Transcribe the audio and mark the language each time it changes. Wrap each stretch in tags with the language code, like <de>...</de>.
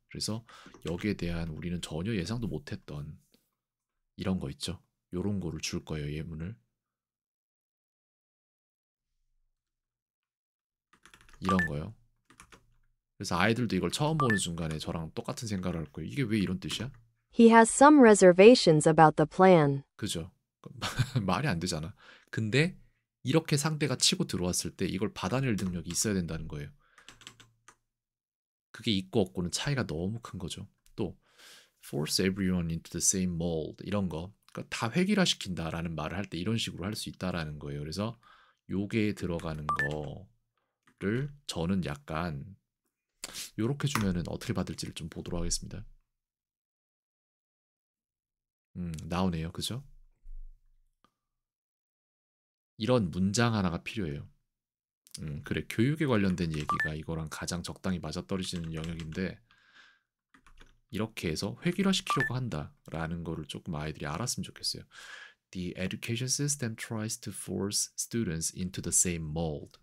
<ko>그래서 여기에 대한 우리는 전혀 예상도 못했던 이런 거 있죠. 이런 거를 줄 거예요, 예문을. 이런 거요. 그래서 아이들도 이걸 처음 보는 순간에 저랑 똑같은 생각을 할 거예요. 이게 왜 이런 뜻이야?</ko> <en>he has some reservations about the plan.</en> <ko>그죠? 말이 안 되잖아. 근데 이렇게 상대가 치고 들어왔을 때 이걸 받아낼 능력이 있어야 된다는 거예요. 그게 있고 없고는 차이가 너무 큰 거죠.</ko> <en>또 force everyone into the same mold</en> <ko>이런 거. 그러니까 다 획일화시킨다라는 말을 할 때 이런 식으로 할 수 있다라는 거예요. 그래서 요게 들어가는 거를 저는 약간 요렇게 주면은 어떻게 받을지를 좀 보도록 하겠습니다. 나오네요. 그죠? 이런 문장 하나가 필요해요. 그래. 교육에 관련된 얘기가 이거랑 가장 적당히 맞아떨어지는 영역인데 이렇게 해서 획일화시키려고 한다라는 거를 조금 아이들이 알았으면 좋겠어요.</ko> <en>The education system tries to force students into the same mold.</en>